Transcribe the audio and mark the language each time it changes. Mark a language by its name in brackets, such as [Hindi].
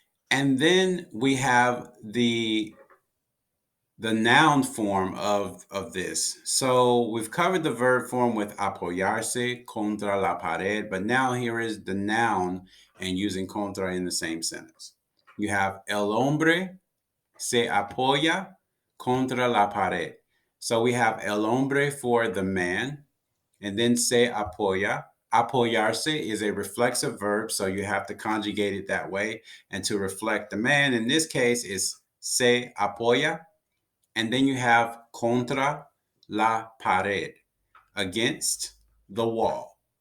[English] And then we have the noun form of this. So we've covered the verb form with [Spanish] apoyarse contra la pared, [English] but now here is the noun and using contra in the same sentence. You have [Spanish] el hombre se apoya contra la pared. [English] So we have [Spanish] el hombre [English] for the man, and then [Spanish] se apoya. [English] Apoyarse is a reflexive verb, so you have to conjugate it that way. And to reflect the man, in this case, is [Spanish] se apoya. [English] And then you have [Spanish] contra la pared, [English] against the wall.